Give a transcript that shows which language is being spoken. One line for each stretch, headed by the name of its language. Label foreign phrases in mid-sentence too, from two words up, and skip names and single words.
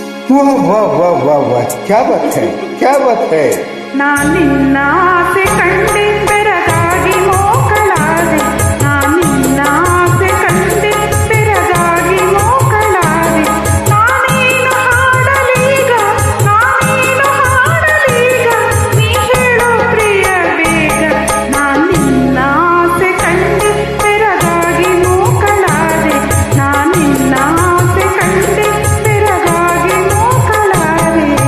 Hindi: वाह वाह वाह वाह वाह, क्या बात है, क्या बात है.
Kannada: ನಾನಿನ್ನ ಆಸೆ ಕಂಡೆ ಬೆರಗಾಗಿ ಮೋಕಳಾದೆ ನಾನಿನ್ನ ಆಸೆ ಕಂಡೆ ಬೆರಗಾಗಿ ಮೋಕಳಾದೆ ನಾನೇನು ಹಾಡಲೀಗ ನಾನೇನು ಹಾಡಲೀಗ ನೀ ಹೇಳೋ ಪ್ರಿಯ ಬೇಗ ನಾನಿನ್ನ ಆಸೆ ಕಂಡೆ ಬೆರಗಾಗಿ ಮೋಕಳಾದೆ ನಾನಿನ್ನ ಆಸೆ ಕಂಡೆ ಬೆರಗಾಗಿ ಮೋಕಳಾದೆ